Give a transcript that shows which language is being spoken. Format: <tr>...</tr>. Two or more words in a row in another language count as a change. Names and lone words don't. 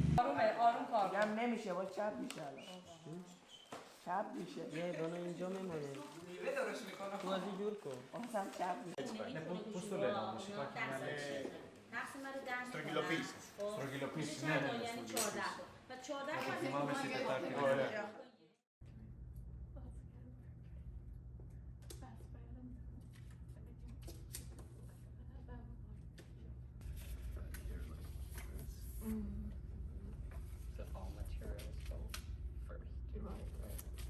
<fa>میگم نمیشه با چپ میشه چپ میشه یه دونه اینجا میمونه تو از این جور کن اصلا چپ میشه</fa> <el>Πώς το λένε όμως, υπάρχει μια λέξη. Στρογγυλοποίηση. Στρογγυλοποίηση, ναι, ναι, στρογγυλοποίηση. Θυμάμαι στην Τετάρτη. Ωραία.</el> <en>So all materials go first. Right.</en>